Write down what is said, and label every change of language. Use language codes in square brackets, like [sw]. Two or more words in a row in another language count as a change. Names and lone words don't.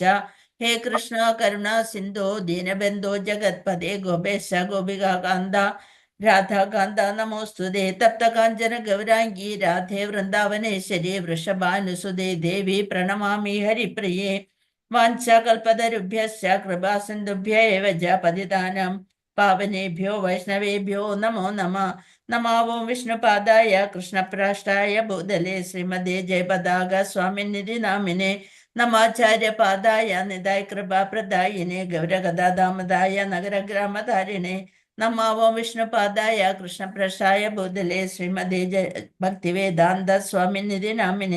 [sa] ഹേ കൃഷ്ണ കരുണ സിന്ധോ ദീനബന്ധോ ജഗത്പദേ ഗോപേശ ഗോപികാന്ത രാധാകാന്ത നമോസ്തുതേ. തപ്ത കാഞ്ചന ഗൗരാംഗീ രാധേ വൃന്ദാവനേശ്വരി വൃഷഭാനുസുതേ ദേവി പ്രണമാമി ഹരിപ്രിയേ. വാഞ്ചകൽപതരുഭ്യശ്ച കൃപാസിന്ധുഭ്യ ഏവ ച പതിതാനാം പാവനേഭ്യോ വൈഷ്ണവേഭ്യോ നമോ നമഃ. നമാവോം വിഷ്ണുപാദായ കൃഷ്ണപ്രാഷ്ടായ ഭൂതലേ ശ്രീമതേ ജയപതാക സ്വാമിനിധി നാമിനെ. നമാചാര്യപാദായ നിതായ കൃപാപ്രദായിനെ ഗൗരഗദാദാമദായ നഗരഗ്രാമധാരിണെ. നമാവോം വിഷ്ണുപാദായ കൃഷ്ണപ്രഷ്ടായ ഭൂതലേ ശ്രീമതേ ഭക്തിവേദാന്ത സ്വാമിനിധി നാമിനെ.